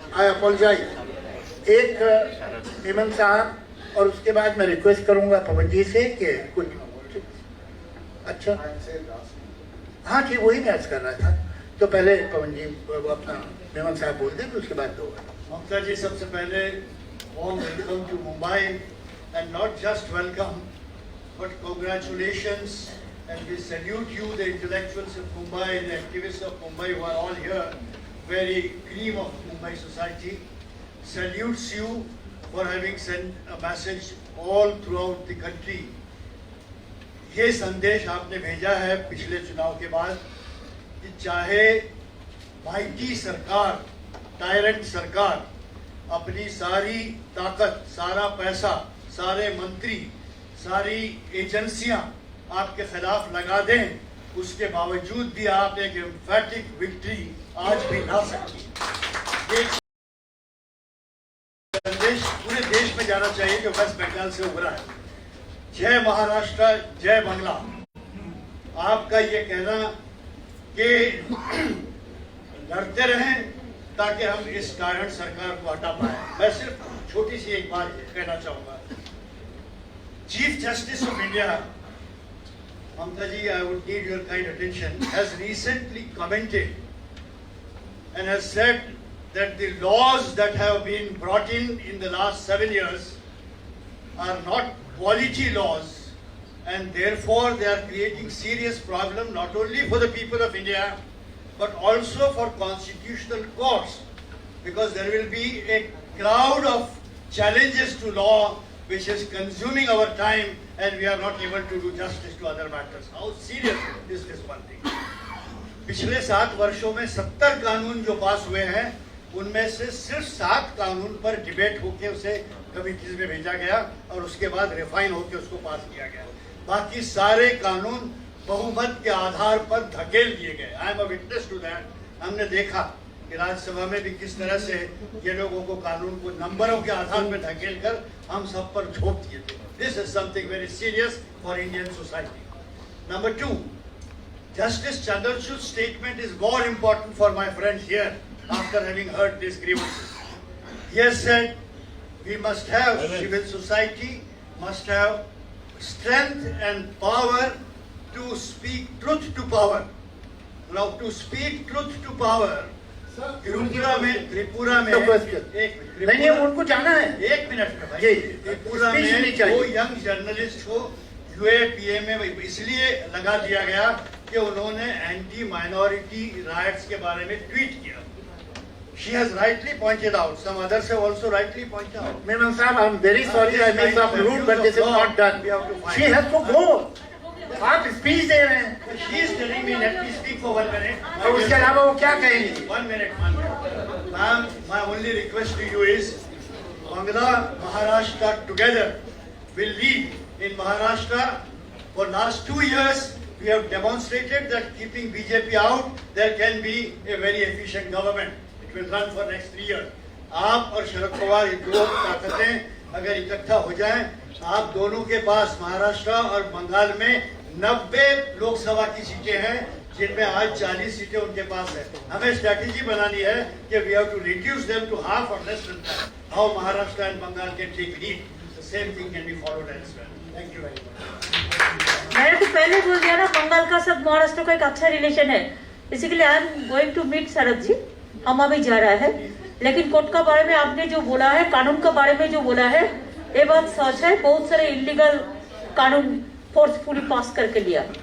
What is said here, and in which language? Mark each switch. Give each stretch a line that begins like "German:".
English: I apologize.
Hindi: एक हेमंत साहब और उसके बाद मैं रिक्वेस्ट करूंगा पवन जी से कि कुछ. अच्छा हाँ ठीक, वही मैं अर्ज कर रहा था. तो पहले पवन जी वो अपना हेमंत साहब बोल दें, उसके बाद 2. ममता जी, सबसे पहले
English: warm welcome to Mumbai, and not just welcome but congratulations, and we salute you, the intellectuals of Mumbai, the activists of Mumbai who are all here, very cream of Mumbai society, salutes you for having sent a message all throughout the country.
Hindi: ये संदेश आपने भेजा है पिछले चुनाव के बाद कि चाहे माइटी सरकार, टायरेंट सरकार अपनी सारी ताकत, सारा पैसा, सारे मंत्री, सारी एजेंसियां आपके खिलाफ लगा दें, उसके बावजूद भी आप एक एम्फैटिक विक्ट्री आज भी ला सकती. ये संदेश पूरे देश में जाना चाहिए जो वेस्ट बंगाल से उभरा है. जय महाराष्ट्र, जय बांग्ला. आपका ये कहना कि लड़ते रहें ताकि हम इस टायरेंट सरकार को हटा पाए. मैं सिर्फ छोटी सी एक बात कहना चाहूंगा.
English: Chief Justice of India, Mamta ji, I would need your kind attention, has recently commented and has said that the laws that have been brought in the last 7 years are not quality laws, and therefore they are creating serious problem not only for the people of India but also for constitutional courts, because there will be a crowd of challenges to law which is consuming our time and we are not able to do justice to other matters. How serious is this one thing?
Hindi: पिछले 7 वर्षों में 70 कानून जो पास हुए हैं, उनमें से सिर्फ 7 कानून पर डिबेट होके उसे कमिटीज में भेजा गया और उसके बाद रिफाइन होके उसको पास किया गया. बाकी सारे कानून बहुमत के आधार पर धकेल दिए गए.
English: I am a witness to that.
Hindi: हमने देखा कि राज्यसभा में भी किस तरह से ये लोगों को कानून को नंबरों के आधार पर ढकेल कर हम सब पर झोंक दिए थे.
English: This is something very serious for Indian society. Number 2, Justice Chandrachud's statement is more important for my friends here after having heard these grievances. He has said we must have, civil society must have strength and power to speak truth to power. Now to speak truth to power, Tripura में
Hindi: नहीं उनको जाना है. एक minute में भाई, त्रिपुरा में दो यंग जर्नलिस्ट को यूएपीए में इसलिए लगा दिया गया कि उन्होंने एंटी माइनॉरिटी राइट्स के बारे में ट्वीट किया.
English: She has rightly pointed out. Some others have also rightly pointed out. Memon Sahab, I'm very sorry I may sound rude, but this is not done. She has to go.
Hindi: आप speech दे रहे हैं.
English: She is telling me let me speak for 1 minute.
Hindi: और उसके अलावा वो क्या कहेंगी?
English: 1 minute. Ma'am, my only request to you is Bangla, Maharashtra together will lead in Maharashtra. For last 2 years, we have demonstrated that keeping BJP out, there can be a very efficient government. It will run for next 3 years.
Hindi: आप और शरद पवार ये दो ताकतें अगर इकट्ठा हो जाएं, आप दोनों के पास महाराष्ट्र और बंगाल में 90 लोकसभा की सीटें हैं, जिनमें आज 40 सीटें उनके पास है. हमें स्ट्रैटेजी बनानी है कि
English: we have to reduce them to half or less than that. How Maharashtra and Bengal can take lead. The same thing can be followed elsewhere. Thank you very much.
Hindi: मैंने तो पहले बोल दिया ना, बंगाल का सब महाराष्ट्र का एक अच्छा रिलेशन है. इसी के लिए
English: I am going to meet
Hindi: शरद जी. हम अभी जा रहा है, लेकिन कोर्ट का बारे में आपने जो बोला है, कानून का बारे में जो बोला है, ये बात सच है. बहुत सारे इलीगल कानून फोर्सफुली पास करके लिया.